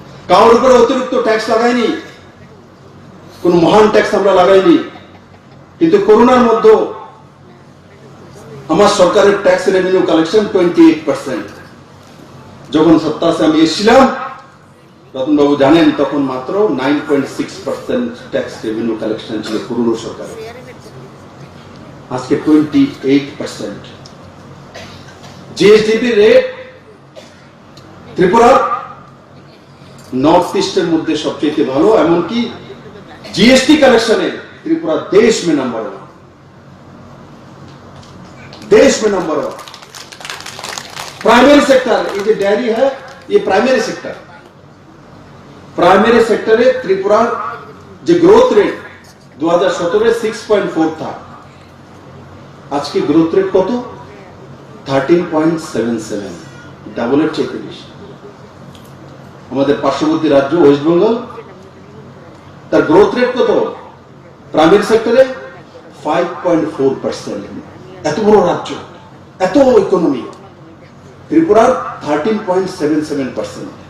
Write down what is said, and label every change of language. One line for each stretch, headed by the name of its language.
Bangla: কারোর উপরে অতিরিক্ত ট্যাক্স লাগাইনি, কোন মহান ট্যাক্স আমরা লাগাইনি, কিন্তু করোনার মধ্যে আমার সরকারের ট্যাক্স রেভিনিউ কালেকশন 28%। যখন সত্তাসে আমি এসেছিলাম রতনবাবু জানেন তখন মাত্র 9.6% ট্যাক্স রেভিনিউ কালেকশন ছিল পুরনো সরকারের, আজকে 28%। জিএসডিপি রেট ত্রিপুরা নর্থ ইস্টের মধ্যে সবচেয়ে ভালো, এমনকি
Hindi: जीएसटी कलेक्शन है त्रिपुरा देश में नंबर 1, देश में नंबर 1। प्राइमरी सेक्टर, ये जो डेयरी है ये प्राइमरी सेक्टर, प्राइमरी सेक्टर है त्रिपुरा जो ग्रोथ रेट 2017 6.4 था, आज की ग्रोथ रेट कत 13.77, डबलेर
Bangla: চেয়ে বেশি। আমাদের পার্শ্ববর্তী রাজ্য ওয়েস্ট বেঙ্গল, তার গ্রোথ রেট কত প্রাইমারি সেক্টরে 5.4%। এত বড় রাজ্য, এত ইকোনমি, ত্রিপুরার 13.77%।